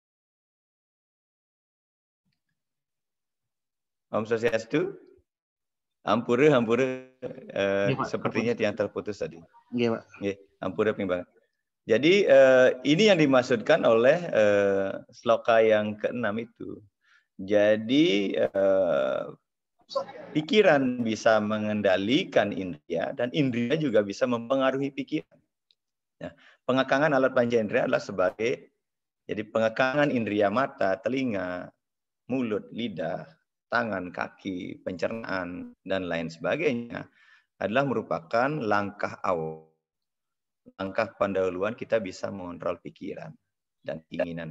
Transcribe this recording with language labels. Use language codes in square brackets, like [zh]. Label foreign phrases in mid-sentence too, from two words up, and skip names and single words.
[id] Om Swastiastu. Hampura Iya, Pak. sepertinya yang terputus tadi. Iya, Pak. [ban] Nggih, hampura ping. [id] Jadi ini yang dimaksudkan oleh sloka yang ke-6 itu. Jadi pikiran bisa mengendalikan indria dan indria juga bisa mempengaruhi pikiran. Nah, pengekangan alat panca indera adalah sebagai jadi pengekangan indria mata, telinga, mulut, lidah, tangan, kaki, pencernaan, dan lain sebagainya adalah merupakan langkah awal, langkah pendahuluan kita bisa mengontrol pikiran dan keinginan.